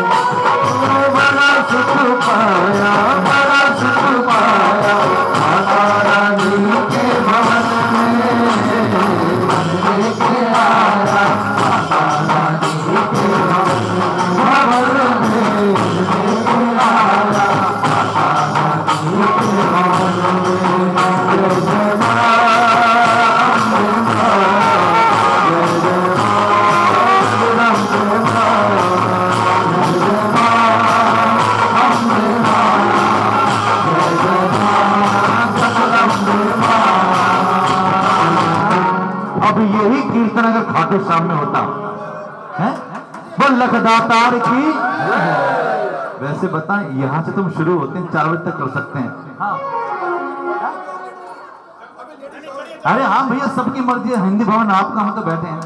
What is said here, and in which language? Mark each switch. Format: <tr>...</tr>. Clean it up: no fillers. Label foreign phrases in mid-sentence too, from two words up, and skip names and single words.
<hi>बड़ा सुख पाया, बड़ा सुख पाया माता रानी के भवन में, लेके आया माता रानी के भवन में, लेके आया माता रानी के भवन में। जय जय मां, जय मां, जय जय मां, राम जय मां, जय जय मां, हम जय मां, जय जय मां, सतराम जय मां। अब यही कीर्तन अगर खाटू श्याम में होता है, वो लखदातार की। वैसे बताएं, यहाँ से तुम शुरू होते हैं 4 बजे तक कर सकते हैं। अरे हाँ भैया, सबकी मर्जी है, हिंदी भवन आपका, हम तो बैठे हैं।</hi>